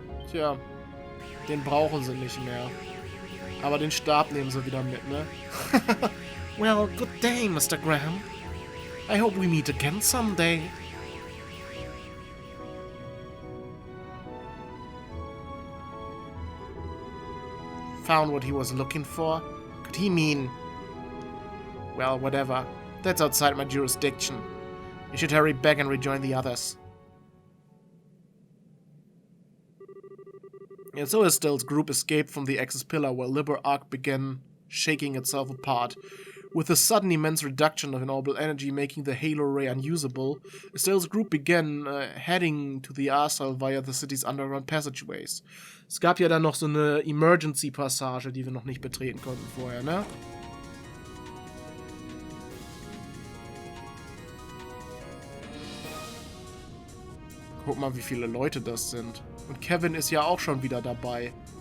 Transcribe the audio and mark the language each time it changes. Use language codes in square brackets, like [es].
[de] Tja, den brauchen sie nicht mehr. Aber den Stab nehmen sie wieder mit, ne? [en] Well, good day, Mr. Graham. I hope we meet again someday. Found what he was looking for? Could he mean... Well, whatever. That's outside my jurisdiction. You should hurry back and rejoin the others. And so Estelle's group escaped from the Axis pillar while Liberl arc began shaking itself apart. With a sudden immense reduction of orbital energy making the Halo Ray unusable, Estelle's group began heading to the Aureole via the city's underground passageways. [de] Es gab ja dann noch so eine Emergency-Passage, die wir noch nicht betreten konnten vorher, ne? Guck mal, wie viele Leute das sind. Und Kevin ist ja auch schon wieder dabei.